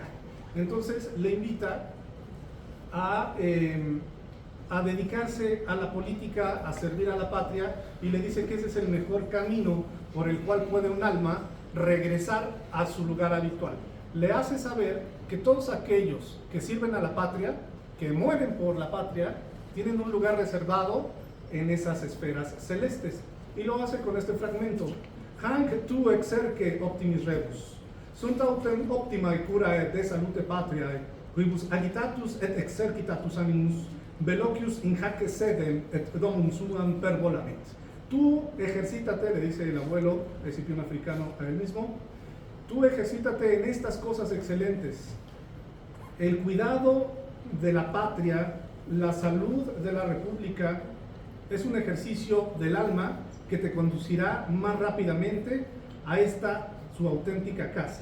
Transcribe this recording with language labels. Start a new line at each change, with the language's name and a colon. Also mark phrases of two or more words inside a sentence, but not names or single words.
Spanish: Entonces le invita a dedicarse a la política, a servir a la patria, y le dice que ese es el mejor camino por el cual puede un alma regresar a su lugar habitual. Le hace saber que todos aquellos que sirven a la patria, que mueren por la patria, tienen un lugar reservado en esas esferas celestes. Y lo hace con este fragmento:
Latin: Hanc tu exerce optimis rebus, sunt autem optimae curae de salute patriae, quibus agitatus et exercitatus animus, velocius in hac sedem et domum suam pervolamit.
Spanish: Tú ejercítate, le dice el abuelo Escipión africano a él mismo, tú ejercítate en estas cosas excelentes: el cuidado de la patria, la salud de la república. Es un ejercicio del alma que te conducirá más rápidamente a esta su auténtica casa.